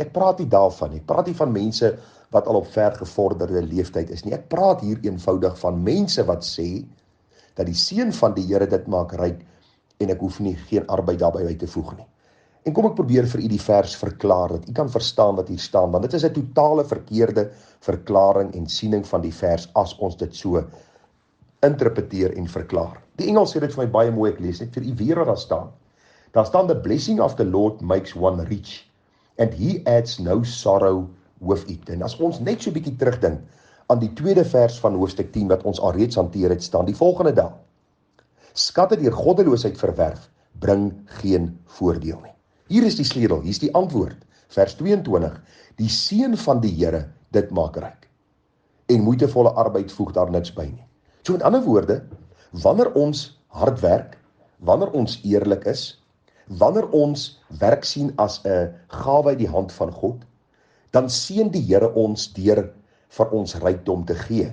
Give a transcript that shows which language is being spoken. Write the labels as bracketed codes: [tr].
[af] Ek praat nie daarvan nie. Ek praat nie van mense wat al op ver gevorderde leeftyd is nie. Ek praat hier eenvoudig van mense wat sê, dat die seën van die Here dit maak ryk, en ek hoef nie geen arbeid daarbey by te voeg nie. En kom ek probeer vir u die vers verklaar, dat u kan verstaan wat hier staan, want dit is 'n totale verkeerde verklaring en siening van die vers, as ons dit so interpreteer en verklaar. Die Engels sê dit vir my baie mooi, ek lees net vir u weer wat daar staan. Daar staan, [en] the blessing of the Lord makes one rich, and he adds no sorrow with it. [af] En as ons net so 'n bietjie terugdink aan die tweede vers van hoofstuk 10, wat ons alreeds hanteer het, staan die volgende daar. Skatte deur goddeloosheid verwerf, bring geen voordeel nie. Hier is die sleutel, hier is die antwoord. Vers 22, die seën van die Here, dit maak ryk. En moeitevolle arbeid voeg daar niks by nie. So met ander woorde, wanneer ons hard werk, wanneer ons eerlik is, wanneer ons werk sien as 'n gawe uit die hand van God, dan seën die Here ons deur vir ons rykdom te gee.